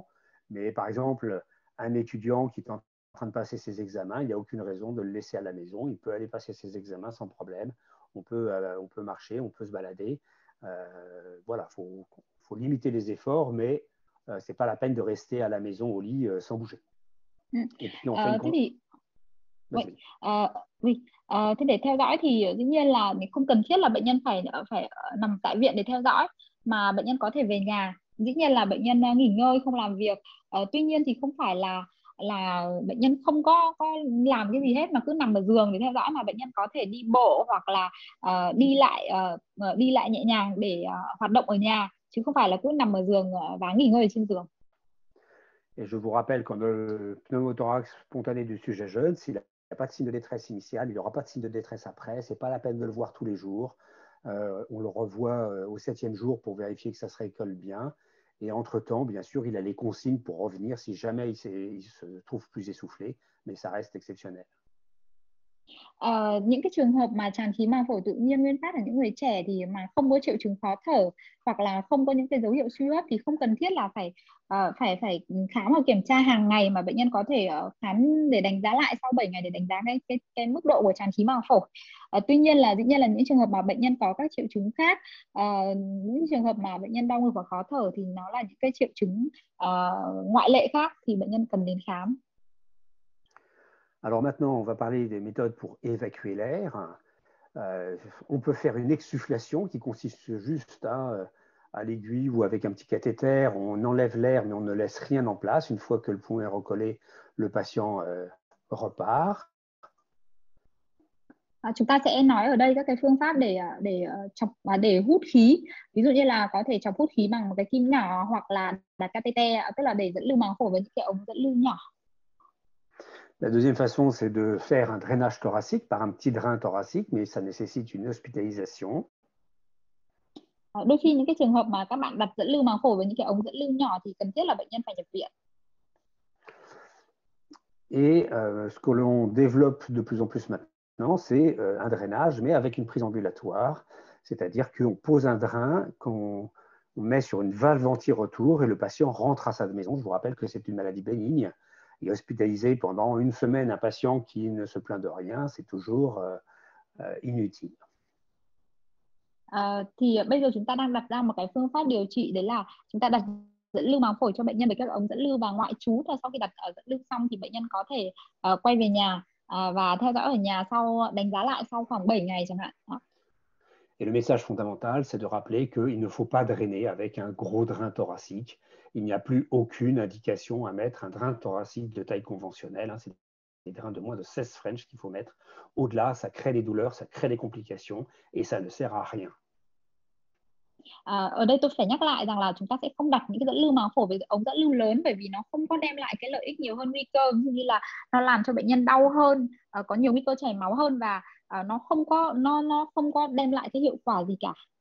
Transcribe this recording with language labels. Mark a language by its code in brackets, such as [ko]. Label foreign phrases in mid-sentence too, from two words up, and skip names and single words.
[fr] Mais par exemple, un étudiant qui est en train de passer ses examens, il n'y a aucune raison de le laisser à la maison. Il peut aller passer ses examens sans problème. On peut marcher, on peut se balader. Voilà, faut limiter les efforts, mais ce n'est pas la peine de rester à la maison au lit sans bouger. Et puis on fait une... [vi] Thế để theo dõi thì dĩ nhiên là không cần thiết là bệnh nhân phải nằm tại viện để theo dõi, mà bệnh nhân có thể về nhà. Dĩ nhiên là bệnh nhân nghỉ ngơi không làm việc, tuy nhiên thì không phải là bệnh nhân không có làm cái gì hết mà cứ nằm ở giường để theo dõi, mà bệnh nhân có thể đi bộ hoặc là đi lại nhẹ nhàng để hoạt động ở nhà, chứ không phải là cứ nằm ở giường và nghỉ ngơi trên giường. [fr] Et je vous rappelle que le pneumothorax spontané du sujet jeune, s'il n'a pas de signe de détresse initiale, il n'aura pas de signe de détresse après. Ce n'est pas la peine de le voir tous les jours. On le revoit au 7e jour pour vérifier que ça se récolle bien. Et entre-temps, bien sûr, il a les consignes pour revenir si jamais il se trouve plus essoufflé, mais ça reste exceptionnel. [vi] Những cái trường hợp mà tràn khí màng phổi tự nhiên nguyên phát ở những người trẻ thì mà không có triệu chứng khó thở, hoặc là không có những cái dấu hiệu suy hấp, thì không cần thiết là phải khám hoặc kiểm tra hàng ngày, mà bệnh nhân có thể khám để đánh giá lại sau 7 ngày để đánh giá cái mức độ của tràn khí màng phổi. Tuy nhiên là dĩ nhiên là những trường hợp mà bệnh nhân có các triệu chứng khác, những trường hợp mà bệnh nhân đau ngực và khó thở thì nó là những cái triệu chứng ngoại lệ khác, thì bệnh nhân cần đến khám. [fr] Alors maintenant, on va parler des méthodes pour évacuer l'air. On peut faire une exsufflation qui consiste juste à l'aiguille ou avec un petit cathéter. On enlève l'air, mais on ne laisse rien en place. Une fois que le poumon est recollé, le patient repart. [vi] Chúng ta sẽ nói ở đây các cái phương pháp để hút khí. Ví dụ như là có thể chọc hút khí bằng một cái kim nhỏ, hoặc là đặt catheter, tức là để dẫn lưu màng phổi với những cái ống dẫn lưu nhỏ. [fr] La deuxième façon, c'est de faire un drainage thoracique par un petit drain thoracique, mais ça nécessite une hospitalisation. [vi] Đôi khi những cái trường hợp mà các bạn đặt dẫn lưu màng phổi với những cái ống dẫn lưu nhỏ thì cần thiết là bệnh nhân phải nhập viện. [fr] Et ce que l'on développe de plus en plus maintenant, c'est un drainage, mais avec une prise ambulatoire, c'est-à-dire qu'on pose un drain qu'on met sur une valve anti-retour et le patient rentre à sa maison. Je vous rappelle que c'est une maladie bénigne. Et hospitaliser pendant une semaine un patient qui ne se plaint de rien, c'est toujours inutile. [vi] Thì bây giờ chúng ta đang đặt ra một cái phương pháp điều trị, đấy là chúng ta đặt dẫn lưu màng phổi cho bệnh nhân với các ống dẫn lưu và ngoại trú, và sau khi đặt ở dẫn lưu xong thì bệnh nhân có thể quay về nhà và theo dõi ở nhà, sau đánh giá lại sau khoảng 7 ngày chẳng hạn. Đó. [fr] Et le message fondamental, c'est de rappeler qu'il ne faut pas drainer avec un gros drain thoracique. Il n'y a plus aucune indication à mettre un drain thoracique de taille conventionnelle. C'est des drains de moins de 16 French qu'il faut mettre. Au-delà, ça crée des douleurs, ça crée des complications et ça ne sert à rien. [vi] Ở đây tôi phải nhắc lại rằng là chúng ta sẽ không đặt những cái dẫn lưu màng phổi với ống dẫn lưu lớn, bởi vì nó không có đem lại cái lợi ích nhiều hơn nguy cơ, như là nó làm cho bệnh nhân đau hơn, có nhiều nguy cơ chảy máu hơn, và nó không có đem lại cái hiệu quả gì cả.